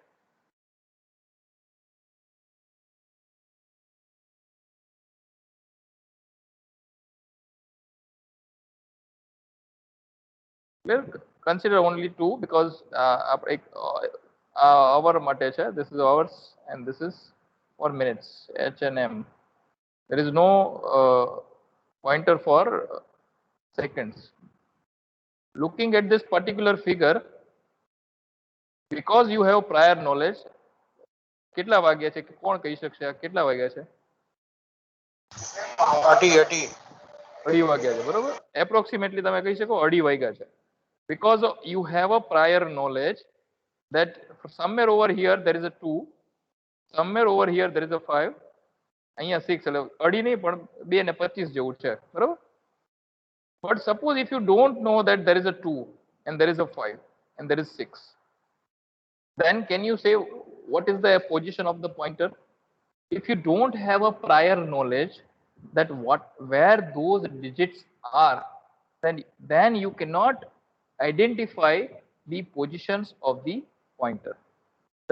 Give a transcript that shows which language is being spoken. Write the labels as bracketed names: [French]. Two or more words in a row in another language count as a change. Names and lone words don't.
[English] Clear? Consider only two because hour [Gujarati] માટે છે. [English] This is hours and this is for minutes, H and M. There is no pointer for seconds. Looking at this particular figure, because you have prior knowledge, [Gujarati] કેટલા વાગ્યા છે? કોણ કહી શકશે કેટલા વાગ્યા છે? 2:30 વાગ્યા છે, બરોબર? એપ્રોક્સિમેટલી તમે કહી શકો 2:30 વાગ્યા છે. [English] Because you have a prior knowledge that somewhere over here there is a 2, somewhere over here there is a 5, [Gujarati] અહીંયા 6, એટલે 2:30 નહીં પણ 2:25 જેવું છે, બરોબર? [English] But suppose if you don't know that there is a 2 and there is a 5 and there is 6, then can you say what is the position of the pointer? If you don't have a prior knowledge that where those digits are, then you cannot identify the positions of the pointer.